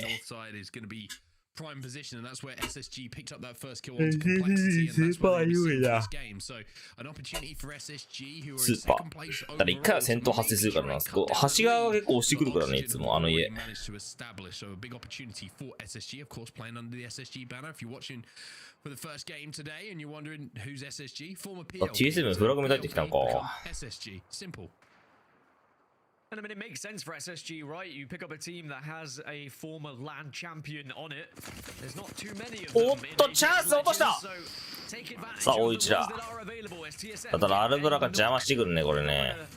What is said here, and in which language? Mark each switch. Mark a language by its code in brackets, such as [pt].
[en] north side is going to be prime position, and that's where SSG picked up that first kill onto complexity, and that's where they received this game. So an opportunity for SSG, who are in second place overall. [ja] だから一回は戦闘発生するからな。橋側が結構押してくるからね、いつもあの家。 [en] managed to establish, so a big opportunity for SSG, of course, playing under the SSG banner. If you're watching for the first game today and you're wondering who's SSG, former PL. [ja] TSM フラグメタってきたんか。 [en] SSG, simple. And I mean, it makes sense for SSG, right? You pick up a team that has a former LAN champion on it. There's not too many of them. [ja] おっと、チャンス落とした。さあ、大一だ。ただ、アルブラが邪魔してくるね、これね。